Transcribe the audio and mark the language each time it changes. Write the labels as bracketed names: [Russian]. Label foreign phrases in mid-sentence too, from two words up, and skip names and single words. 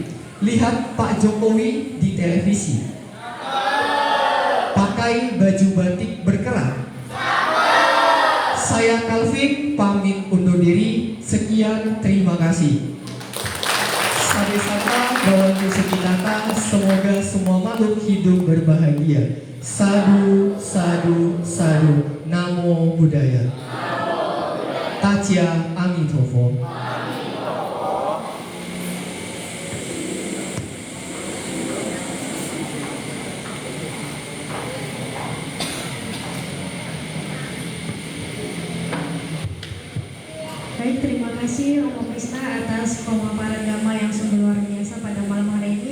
[Indonesian] Lihat Pak Jokowi di televisi, pakai baju batik berkerah. Saya Calvin pamit undur diri. Sekian, terima kasih. [Pali] Sabe sata Bhavantu Sukhitata, [Indonesian] semoga semua makhluk hidup berbahagia. [Pali] Sadu, sadu, sadu. Namo Buddhaya. [Chinese] Tachya Amitofo. [Indonesian] Baik, terima kasih Romo Krishna atas pemaparan Dhamma yang sungguh luar biasa pada malam hari ini.